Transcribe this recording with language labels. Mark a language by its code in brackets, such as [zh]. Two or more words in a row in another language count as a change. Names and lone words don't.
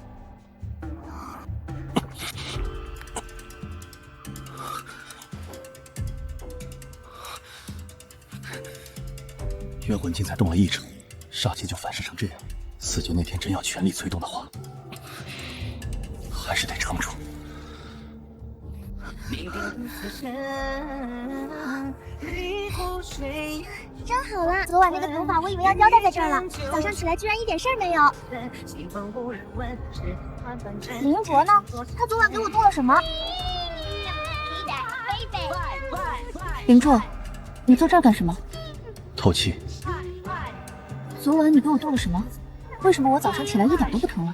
[zh] 冤魂境才動了1成，煞氣就反噬成這樣。4劫那天真要全力催動的話，還是得撐住。真好啦！昨晚那個頭髮我以為要交代在這兒了，早上起來居然一點事兒沒有。林卓呢？他昨晚給我做了什麼？林卓，你坐這兒幹什麼？透氣。昨晚你給我做了什麼？為什麼我早上起來一點都不疼了？